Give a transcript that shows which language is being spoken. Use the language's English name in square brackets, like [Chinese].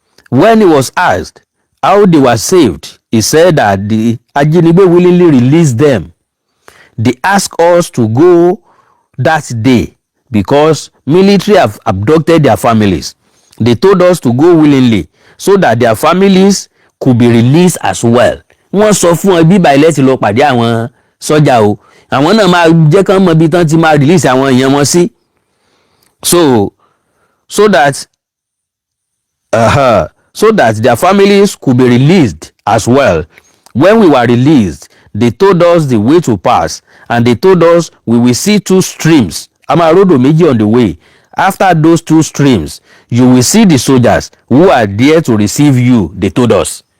[English] When he was asked how they were saved, he said that the ajínigbé willingly released them. They asked us to go that day because military have abducted their families. They told us to go willingly so that their families could be released as well. [Yoruba] Wọ́n sọ fún ọ bíbá ilẹ̀ tí lọ pàdé àwọn sọ́jà o. Àwọn náà máa jẹ́ kán mọ bí tán ti máa release àwọn èèyàn wọn sí. [English] So that their families could be released as well. When we were released, they told us the way to pass, and they told us we will see 2 streams. [Yoruba] Amarodo méjì [English] on the way. After those 2 streams, you will see the soldiers who are there to receive you, they told us.